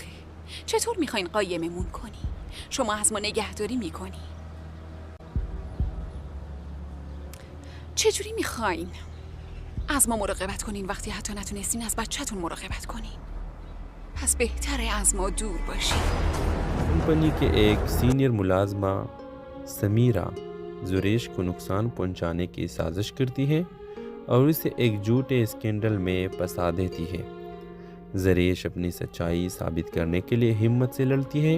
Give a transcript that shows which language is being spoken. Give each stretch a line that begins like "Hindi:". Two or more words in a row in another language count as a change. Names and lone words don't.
Persian: چطور میخواین قایممون کنی؟ شما از ما نگهداری میکنی؟ چجوری میخواین از ما مراقبت کنین وقتی حتی نتونستین از بچه‌تون مراقبت کنین؟ پس بهتره از ما دور باشین.
Hindi: कंपनी के एक सीनियर मुलाजमा समीरा जुरेश को नुकसान पहुंचाने की साजिश करती है और उसे एक झूठे स्कैंडल में फंसा देती है। जुरेश अपनी सच्चाई साबित करने के लिए हिम्मत से लड़ती है।